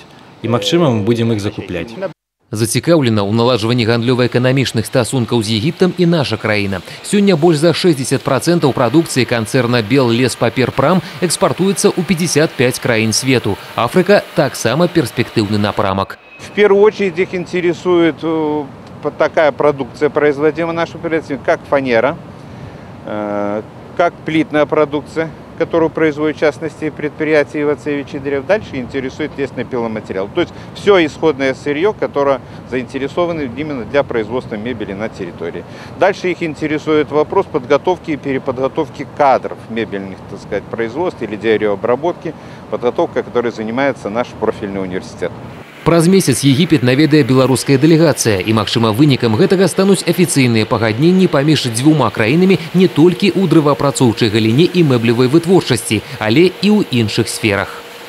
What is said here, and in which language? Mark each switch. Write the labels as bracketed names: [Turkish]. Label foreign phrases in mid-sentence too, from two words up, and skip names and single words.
[Belarusian] І, магчыма, мы будзем іх закупляць. Зацікаўлена ў наладжванні гандлёва-эканамічных стасункаў з Егіптам і наша краіна. Сёння больш за 60% прадукцыі канцэрна «Беллеспаперпрам» экспартуецца ў 55 краін свету. Африка таксама перспектыўны напрамак. [Russian] В первую очередь их интересует такая продукция, производимая нашим предприятием, как фанера, как плитная продукция, которую производят в частности предприятия Ивацевич дрэў. Дальше интересует лесный пиломатериал. То есть все исходное сырье, которое заинтересовано именно для производства мебели на территории. Дальше их интересует вопрос подготовки и переподготовки кадров мебельных, так сказать, производств или деревообработки, подготовка, которой занимается наш профильный университет. [Belarusian] Праз месяц Егіпет наведае беларуская дэлегацыя, і, магчыма, вынікам гэтага стануць афіцыйныя пагадненні паміж дзвюма краінамі не толькі ў дрэваапрацоўчай галіне і мэблевай вытворчасці, але і ў іншых сферах.